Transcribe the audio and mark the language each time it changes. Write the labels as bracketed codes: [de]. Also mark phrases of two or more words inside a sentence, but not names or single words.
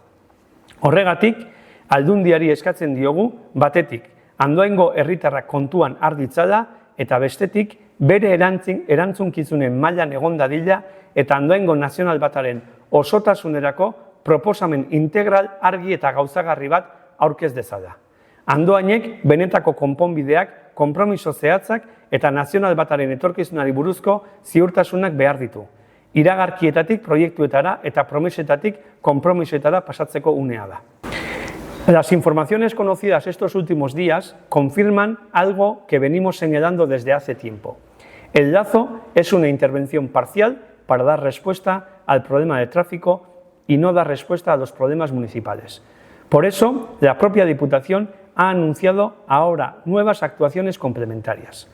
[eu] Horregatik, aldundiari eskatzen diogu, batetik, Andoaingo herritarrak kontuan har ditzala eta bestetik, bere erantzunkizunen mailan egon dadila eta Andoaingo nazional bataren osotasunerako proposamen integral argi eta gauzagarri bat aurkez dezala. Andoainek benetako konponbideak, konpromiso zehatzak eta nazional bataren etorkizunari buruzko ziurtasunak behar ditu. Iragarkietatik proiektuetara eta promesetatik konpromisoetara pasatzeko unea da. [es] Las informaciones conocidas estos últimos días confirman algo que venimos señalando desde hace tiempo. El Lazo es una intervención parcial para dar respuesta al problema de tráfico y no da respuesta a los problemas municipales. Por eso, la propia Diputación ha anunciado ahora nuevas actuaciones complementarias.